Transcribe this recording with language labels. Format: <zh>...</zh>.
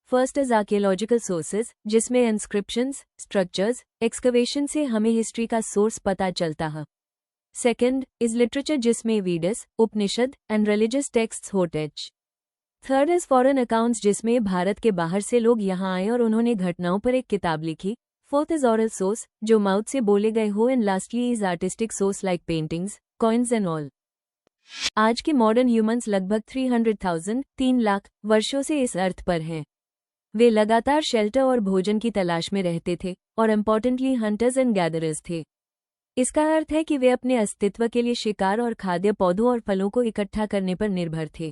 <en>First is archaeological sources,</en> <hi>जिसमें inscriptions, structures, excavation से हमें हिस्ट्री का सोर्स पता चलता है।</hi> <en>Second is literature,</en> <hi>जिसमें वेदस, उपनिषद</hi> <en>and religious texts</en> <hi>होते हैं।</hi> <en>Third is foreign accounts,</en> <hi>जिसमें भारत के बाहर से लोग यहाँ आए और उन्होंने घटनाओं पर एक किताब लिखी।</hi> <en>Fourth is oral source,</en> <hi>जो माउथ से बोले गए हो</hi> <en>and lastly is artistic source like paintings, coins and all.</en> <hi>आज के मॉडर्न ह्यूमंस लगभग 300,000 3 लाख वर्षों से इस अर्थ पर हैं। वे लगातार शेल्टर और भोजन की तलाश में रहते थे और इम्पोर्टेंटली हंटर्स एंड गैदरर्स थे। इसका अर्थ है कि वे अपने अस्तित्व के लिए शिकार और खाद्य पौधों और फलों को इकट्ठा करने पर निर्भर थे।</hi>